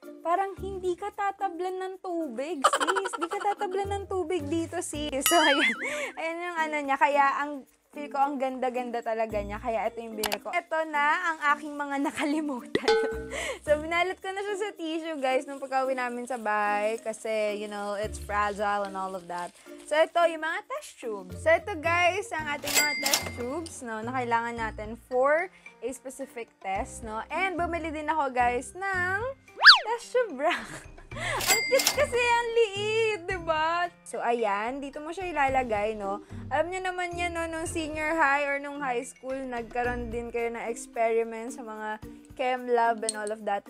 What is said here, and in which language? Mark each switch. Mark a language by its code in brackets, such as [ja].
[tl] parang hindi ka tatablan ng tubig, sis. Hindi ka tatablan ng tubig dito, sis. So, ayan. Ayan yung ano niya. Kaya, feel ko ang ganda-ganda talaga niya. Kaya ito yung binili ko. Ito na ang aking mga nakalimutan. So, binalot ko na siya sa tissue, guys, nung pagka-uwi namin sa bahay. Kasi, [en] you know, it's fragile and all of that. [tl] So, ito yung mga test tubes. So, ito, guys, ang ating mga test tubes, no, na kailangan natin [en] for a specific test, [tl] no. And, bumili din ako, guys, ng test tube rack. Ang cute kasi, ang liit, diba? So, ayan, dito mo siya ilalagay, no? Alam nyo naman yan, no, nung senior high or nung high school, nagkaroon din kayo ng experiment sa mga chem lab [en] and all of that.